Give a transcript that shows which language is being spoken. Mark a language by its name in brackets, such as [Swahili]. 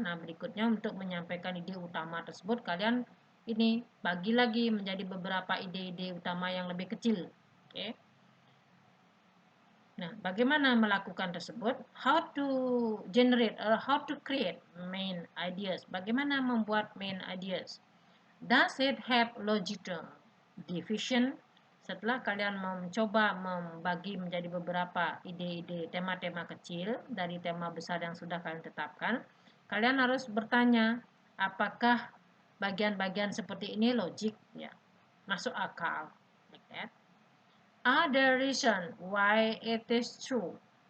[Indonesian] Nah, berikutnya untuk menyampaikan ide utama tersebut kalian ini bagi lagi menjadi beberapa ide-ide utama yang lebih kecil. Oke. Nah, bagaimana melakukan tersebut? [English] How to generate or how to create main ideas? [Indonesian] Bagaimana membuat main ideas? [English] Does it have logical division? [Indonesian] Setelah kalian mencoba membagi menjadi beberapa ide-ide tema-tema kecil dari tema besar yang sudah kalian tetapkan, kalian harus bertanya, apakah bagian-bagian seperti ini logik, ya, masuk akal, [English] like that. Are there reason why it is true?